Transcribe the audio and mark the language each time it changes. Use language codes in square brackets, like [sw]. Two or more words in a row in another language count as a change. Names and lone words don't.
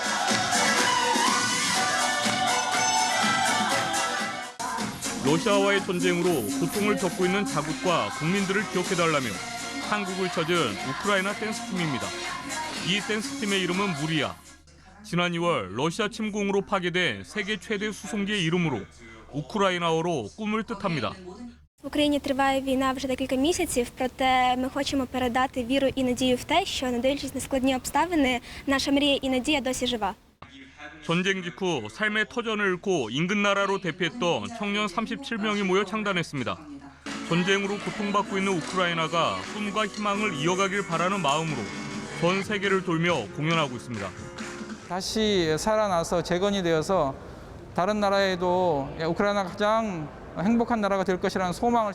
[ko] 러시아와의 전쟁으로 고통을 겪고 있는 자국과 국민들을 기억해달라며 한국을 찾은 우크라이나 댄스팀입니다. 이 댄스팀의 이름은 무리아. 지난 2월 러시아 침공으로 파괴된 세계 최대 수송기의 이름으로 우크라이나어로 꿈을 뜻합니다. [uk] В Україні триває війна вже декілька місяців, проте ми хочемо передати віру і надію в те, що, не дивлячись на складні обставини, наша мрія і надія досі жива. [ko] 전쟁 직후 삶의 터전을 잃고 인근 나라로 대피했던 청년 37명이 모여 창단했습니다. 전쟁으로 고통받고 있는 우크라이나가 꿈과 희망을 이어가길 바라는 마음으로 전 세계를 돌며 공연하고 있습니다. 다시 살아나서 재건이 되어서 다른 나라에도 우크라이나가 가장 행복한 나라가 될 것이라는 소망을.